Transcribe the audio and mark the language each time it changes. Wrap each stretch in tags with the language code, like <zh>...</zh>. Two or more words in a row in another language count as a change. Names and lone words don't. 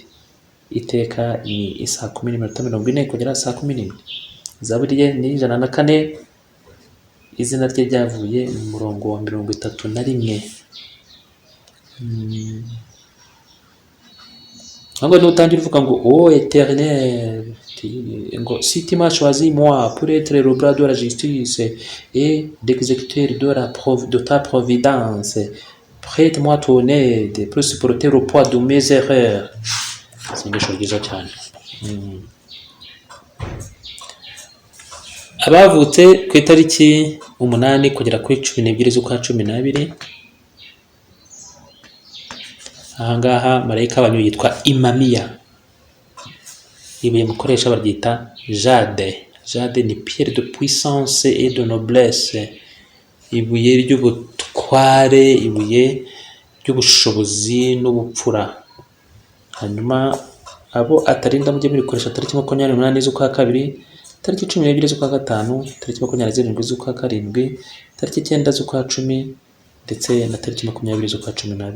<rw>Iteka ni isaa 10:40 kugera saa 11. Zaburi ye ni 104. Izina rye ryavuye mu murongo wa 31. Ngo nutangira uvuga ngo</rw> <fr>oh Éternel, si tu m'as choisi moi pour être le bras de la justice et l'exécuteur de ta providence, prête-moi ton aide pour supporter le poids de mes erreurs.</fr> <rw>Sengesho ryiza cyane. Abavutse ku itariki 8 kugera kuri 12 z'ukwa 12, ahangaha marayika wanyu yitwa Imamiya. Ibuye mukoresha baryita Jade.</rw> <fr>Jade ni pierre de puissance et de noblesse.</fr> <rw>Ibuye ry'ubutware, ibuye ry'ubushobozi n'ubupfura. Hanyuma abo atarinda mujye murikoresha tariki 28 z'ukwa kabiri, tariki 12 z'ukwa gatanu, tariki 27 z'ukwa karindwi, tariki 9 z'ukwa 10 ndetse na tariki 20 z'ukwa 12.</rw>